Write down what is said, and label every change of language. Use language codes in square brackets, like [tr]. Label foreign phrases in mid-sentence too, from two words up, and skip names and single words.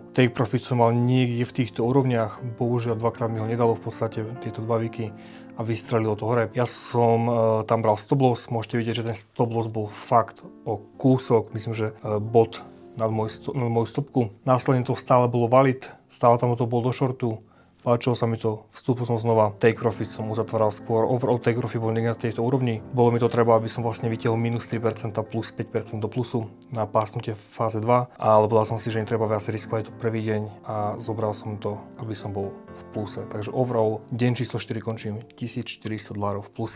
[en] Take profit [sk] som mal niekde v týchto úrovniach, bohužiaľ dvakrát mi ho nedalo v podstate tieto dva wiky a vystrelilo to hore. Ja som tam bral [en] stop loss, [sk] môžete vidieť, že ten [en] stop loss [sk] bol fakt o kúsok, myslím, že bod nad moju stopku. Následne to stále bolo valid, stále tam to bol do shortu. Páčilo sa mi to, vstúpil som znova, [en] take profit [sk] som uzatváral skôr, [en] overall take profit [sk] bol niekde na tejto úrovni. Bolo mi to treba, aby som vlastne vytiahol minus 3% plus 5% do plusu na pásnutie v fáze 2, ale povedal som si, že netreba viac riskovať to prvý deň a zobral som to, aby som bol v pluse. Takže overall, deň číslo 4 končím $1400 v pluse.